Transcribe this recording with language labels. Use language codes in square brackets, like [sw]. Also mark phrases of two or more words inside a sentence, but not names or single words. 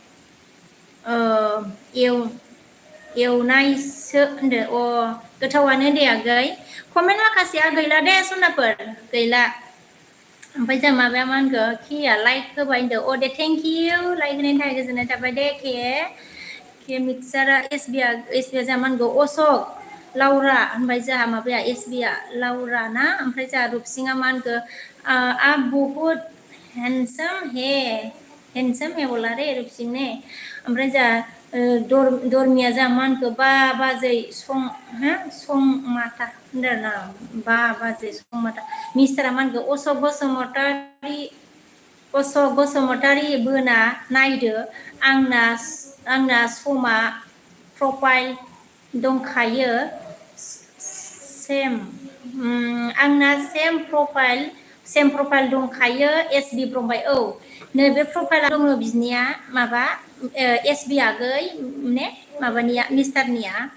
[brx] एवनायसो होनदो गोथावानो दे आगै कमेन्ट माखासेया गैला दे सनाफोर गैला ओमफ्राय जों माबाया मा होनखो किया लाइक होबाय होनदो अ दे [en] thank you [brx] लाइक होनायनि थाखाय गोजोननाय थाबाय दे के मिक्सारा एस बि आ जोंहा मा होनगौ अशक लाउरा ओमफ्राय जोंहा माबाया एस बि आ लाउरा ना ओमफ्राय जोंहा रुपसिङा मा होनखो [hi] आप बहुत हेन्डसाम हे बोला रे रुपसिं ने ओमफ्राय जोंहा दरमिया जोंहा मा होनखो बा बाजै सं माथा होनदों ना बा बाजै सं माथा मिस्टारा मा होनखो अशक [brx] बसुमतारी बोना नायदो आंना समा प्रफाइल दंखायो आंना सेम प्रफाइल दंखायो एस बि ब्रहमबाय औ नैबे प्रफाइला दङ बिनिया माबा एस बि आगै ने माबानिया मिस्टारनिया